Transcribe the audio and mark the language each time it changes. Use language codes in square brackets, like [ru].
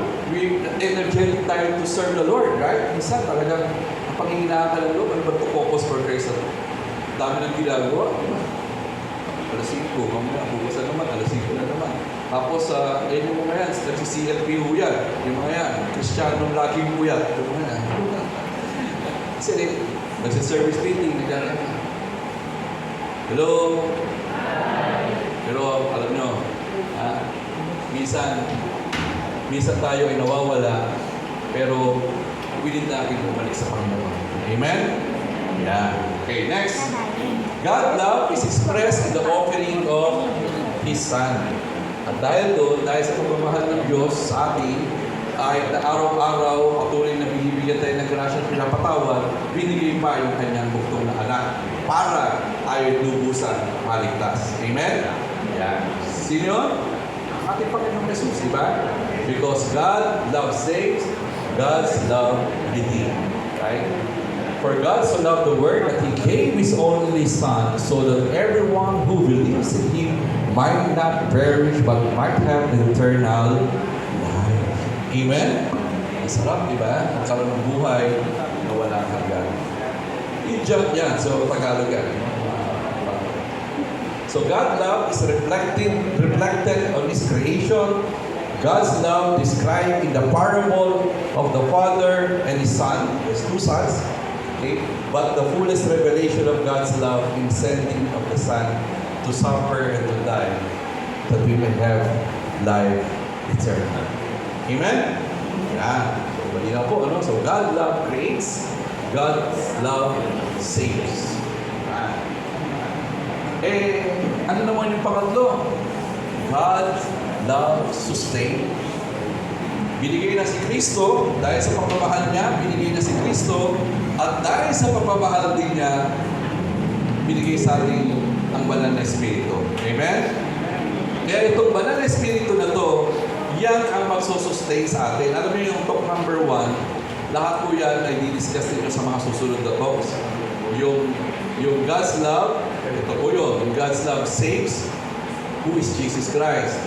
[en] We energetic tayo to serve the Lord, right? [tl] Minsan talagang ang panghihinaan ka ng Lord, ano ba ito? [en] Focus for Christ. [tl] Dami ng ginagawa. Alas 5, mamaya, bukas na naman, alas 5 na naman. Tapos, yung mga yan, nagsi-CLP ho yan. Yung mga yan, Kristiyanong laging puyat. Yung mga yan. Kasi nagsi-service meeting, nagdala. Hello? Pero alam nyo, minsan tayo ay nawawala, pero willing natin bumalik sa Panginoon. Amen? Yeah. Okay, next. [en] God's love is expressed in the offering of His Son. [tl] At dahil doon, dahil sa pagmamahal ng Diyos sa atin, ay na araw-araw patuloy na binibigyan tayo ng grasya at pinapatawad, binigay pa yung kanyang buktong na anak para tayo lubusan maligtas. Amen? Yan. Sino yun? Ang ating Panginoong Jesus, di ba? [en] Because God loves saves, God's love redeems. Right? For God so loved the world that He gave His only Son, so that everyone who believes in Him might not perish but might have eternal life. [tl] Amen? Ang sarap, di ba? Ang sarap ng buhay na wala hanggan. I-jump yan. So, Tagalog yan. [en] So, God's love is reflected on His creation. God's love described in the parable of the Father and His Son. There's two sons. Okay? But the fullest revelation of God's love in sending of the Son to suffer and to die, that we may have life eternal. Amen? Yan. So, [tl] malinaw po, ano? [en] So, God's love creates, God's love saves. [tl] Ano naman yung pangatlo? [en] God's love sustain. [tl] Binigay na si Kristo, dahil sa pagmamahal niya, binigay na si Kristo, at dahil sa pagmamahal din niya, binigay sa atin ang banal na Espiritu. Amen? Kaya itong banal na Espiritu na to, yan ang magsusustain sa atin. Alam niyo yung talk number 1, lahat po yan ay didiscuss ninyo sa mga susunod na talks. [en] Yung God's love, [tl] ito po yun, [en] yung God's love saves, who is Jesus Christ?